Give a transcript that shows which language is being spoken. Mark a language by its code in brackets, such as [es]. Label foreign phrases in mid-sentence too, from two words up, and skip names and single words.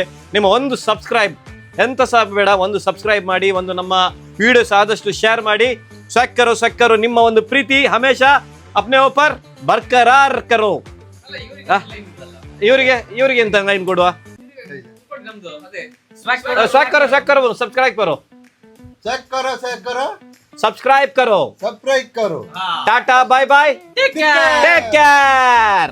[kn] ನಿಮ್ಮ ಒಂದು ಸಬ್ಸ್ಕ್ರೈಬ್ ಎಂತ ಸಹ ಬೇಡ, ಒಂದು ಸಬ್ಸ್ಕ್ರೈಬ್ ಮಾಡಿ, ಒಂದು ನಮ್ಮ ವಿಡಿಯೋಸ್ ಆದಷ್ಟು ಶೇರ್ ಮಾಡಿ. ಸಕ್ಕರು ನಿಮ್ಮ ಒಂದು ಪ್ರೀತಿ [hi] हमेशा अपने ऊपर बरकरार करो. [kn] ಇವರಿಗೆ ಎಂತ ಲೈನ್ ಕೊಡುವ? ನಮ್ದು ಅದೇ [hi] सक्करु सब्सक्राइब करो, चेक करो सब्सक्राइब करो. सब्सक्राइब करो. [en] Tata bye bye, take care.